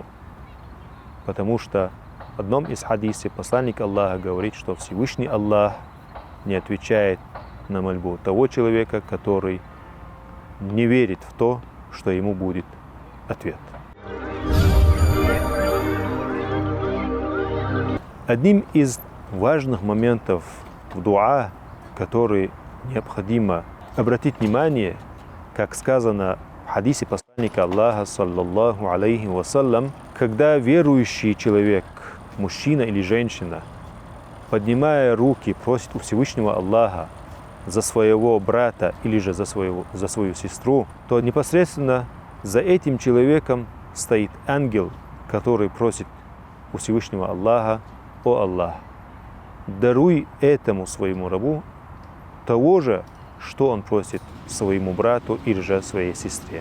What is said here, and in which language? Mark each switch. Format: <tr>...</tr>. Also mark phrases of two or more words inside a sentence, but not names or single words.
<ru>Потому что в одном из хадисов посланник Аллаха говорит, что Всевышний Аллах не отвечает на мольбу того человека, который не верит в то, что ему будет ответ. Одним из важных моментов в дуа, который необходимо обратить внимание, как сказано в хадисе посланника Аллаха, саллаллаху</ru> <ar>عليه وسلم,</ar> <ru>когда верующий человек, мужчина или женщина, поднимая руки, просит у Всевышнего Аллаха за своего брата или же за свою сестру, то непосредственно за этим человеком стоит ангел, который просит у Всевышнего Аллаха: «О Аллах, даруй этому своему рабу того же, что он просит своему брату или же своей сестре».</ru>